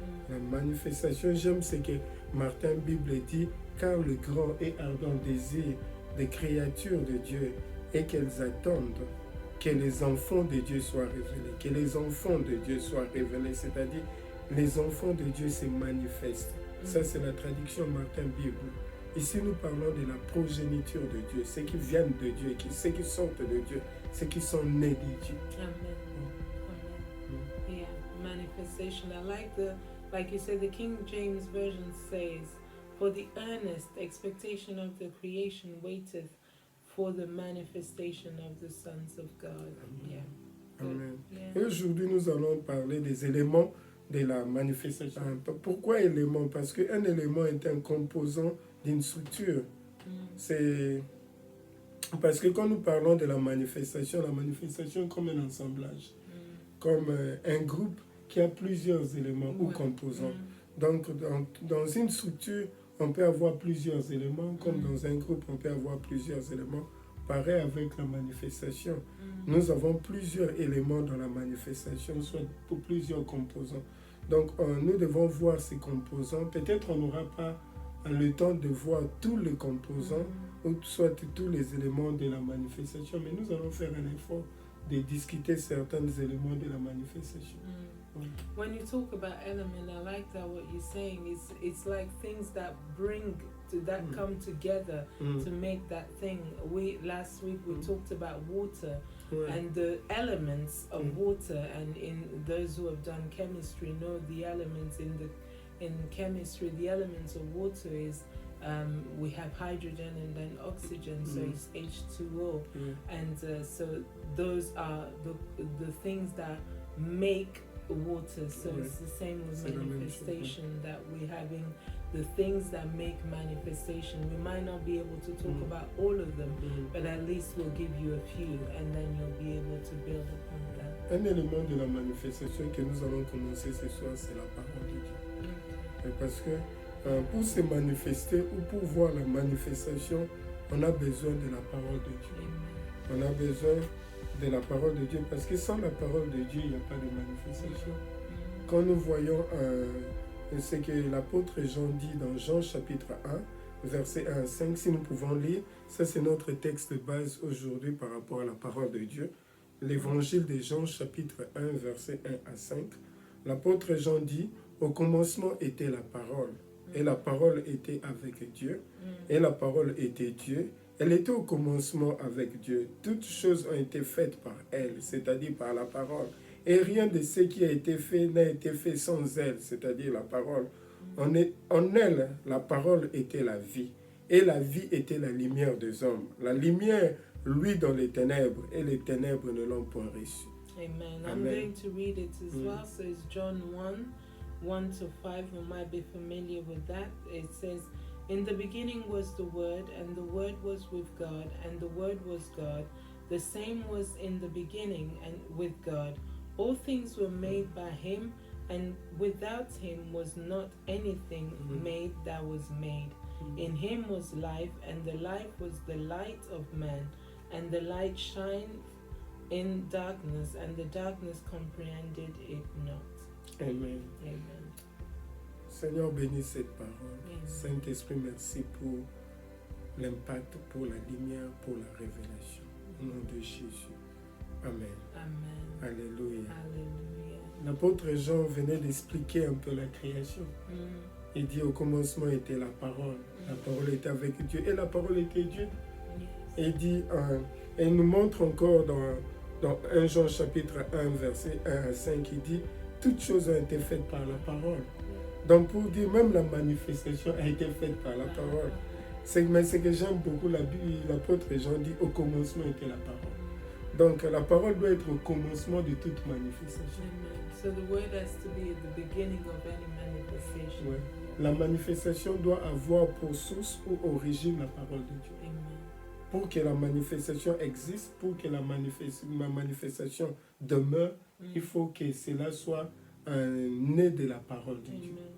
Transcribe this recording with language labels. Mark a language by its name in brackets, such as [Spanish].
[French] La manifestation, j'aime ce que Martin Bible dit, car le grand et ardent désir des créatures de Dieu est qu'elles attendent que les enfants de Dieu soient révélés, que les enfants de Dieu soient révélés, c'est-à-dire les enfants de Dieu se manifestent. Ça, c'est la traduction Martin Bible. Ici, nous parlons de la progéniture de Dieu, ceux qui viennent de Dieu, ceux qui sortent de Dieu, ceux qui sont nés de Dieu. Amen. Amen. Yeah, manifestation. [English] I like you said, the King James Version says, "For the earnest expectation of the creation waiteth for the manifestation of the sons of God." Amen. Yeah. Amen. Yeah. [French] Et aujourd'hui, nous allons parler des éléments de la manifestation. Pourquoi élément? Parce qu'un élément est un composant d'une structure. C'est parce que quand nous parlons de la manifestation est comme un assemblage, comme un groupe qui a plusieurs éléments ou composants. Donc, dans une structure, on peut avoir plusieurs éléments, comme dans un groupe, on peut avoir plusieurs éléments. Pareil avec la manifestation. Nous avons plusieurs éléments dans la manifestation, soit pour plusieurs composants. Donc, nous devons voir ces composants. Peut-être on n'aura pas le temps de voir tous les composants, ou soit tous les éléments de la manifestation, mais nous allons faire un effort de discuter certains éléments de la manifestation. [English] When you talk about element, I like that what you're saying. It's like things that come together to make that thing. Last week we talked about water and the elements of water, and in those who have done chemistry know the elements in chemistry. The elements of water is we have hydrogen and then oxygen, so it's H2O, and so those are the things that make water. So it's the same with manifestation, that we're having the things that make manifestation. We might not be able to talk about all of them, but at least we'll give you a few, and then you'll be able to build upon that. [French] Un élément de la manifestation que nous allons commencer ce soir, c'est la parole de Dieu. Parce que pour se manifester ou pour voir la manifestation, on a besoin de la parole de Dieu. On a besoin de la parole de Dieu, parce que sans la parole de Dieu, il n'y a pas de manifestation. Quand nous voyons ce que l'apôtre Jean dit dans Jean chapitre 1, versets 1 à 5, si nous pouvons lire, ça c'est notre texte de base aujourd'hui par rapport à la parole de Dieu. L'évangile de Jean chapitre 1, versets 1 à 5. L'apôtre Jean dit, au commencement était la parole, et la parole était avec Dieu, et la parole était Dieu. Elle était au commencement avec Dieu. Toutes choses ont été faites par elle, c'est-à-dire par la parole. Et rien de ce qui a été fait n'a été fait sans elle, c'est-à-dire la parole. En elle, la parole était la vie. Et la vie était la lumière des hommes. La lumière, lui, dans les ténèbres, et les ténèbres ne l'ont point reçue. Amen. [English] I'm going to read it as well. So it's John 1:1-5. You might be familiar with that. It says, "In the beginning was the Word, and the Word was with God, and the Word was God. The same was in the beginning and with God. All things were made by Him, and without Him was not anything made that was made. In Him was life, and the life was the light of man. And the light shined in darkness, and the darkness comprehended it not." Amen. Amen. [French] Seigneur, bénis cette parole. Amen. Saint-Esprit, merci pour l'impact, pour la lumière, pour la révélation. Au nom de Jésus. Amen. Amen. Alléluia. Hallelujah. L'apôtre Jean venait d'expliquer un peu la création. Il dit au commencement était la parole. La parole était avec Dieu et la parole était Dieu. Et il dit, et il nous montre encore dans 1 Jean chapitre 1, verset 1 à 5, il dit, toutes choses ont été faites par la parole. Donc pour dire, même la manifestation a été faite par la parole. Mais ce que j'aime beaucoup, l'apôtre Jean dit, au commencement était la parole. Donc la parole doit être au commencement de toute manifestation. [English] So the word has to be at the beginning of any manifestation. Ouais. [French] La manifestation doit avoir pour source ou origine la parole de Dieu. Amen. Pour que la manifestation existe, pour que la manifestation demeure, il faut que cela soit né de la parole de Dieu.